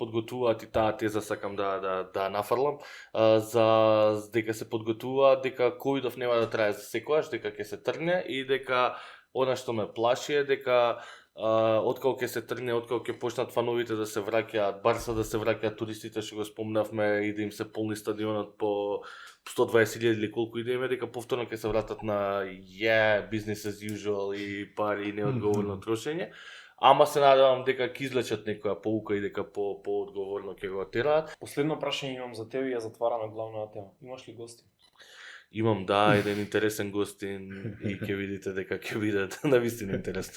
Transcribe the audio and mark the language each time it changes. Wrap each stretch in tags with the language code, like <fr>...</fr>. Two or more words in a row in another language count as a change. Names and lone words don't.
<mk>подготвуваат, и таа теза сакам да нафрлам, за дека се подготвуваат дека ковидов нема да трае за секојаш, дека ќе се тргне и дека она што ме плаши е дека откако ќе се тргне, откако ќе почнат фановите да се враќаат, Барса да се враќаат, туристите што го спомнавме и да им се полни стадионот по 120.000 или колку и да име, дека повторно ќе се вратат на</mk> <en>business as usual</en> <mk>и пари и неодговорно трошење. Ама се надевам дека ќе излечат некоја поука и дека поодговорно ќе го тераат. Последно прашање имам за тебе и ја затвараме главната тема. Имаш ли гости? Имам еден интересен гостин и ќе видите дека ќе бидат навистина интересни.</mk>